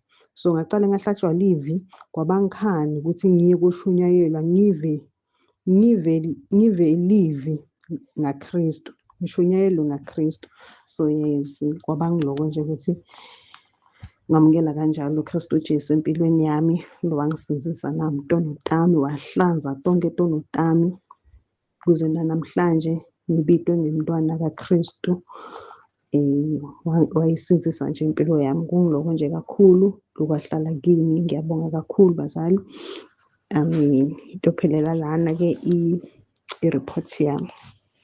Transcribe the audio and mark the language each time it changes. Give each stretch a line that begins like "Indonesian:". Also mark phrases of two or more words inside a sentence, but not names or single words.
Swati: So ngacala ngahlatshwa livi, kwabangikhani ukuthi ngiye koshunyayelwa, ngive livi ngaKristu, ngishunyayelwe ngaKristu.
English: So yes,
Swati: kwabangiloko nje ukuthi ngamukela kanjalo uKristu Jesu empilweni yami, lo wangisindisa nami tono tami, wahlanza tonke tono tami, kuze namhlanje ngibitwe ngimntwana kaKristu. Wayisinzisa nje impilo yami, kungiloko nje kakhulu lokwahlala kimi. Ngiyabonga kakhulu bazali. Itophelela lana-ke i-report yami.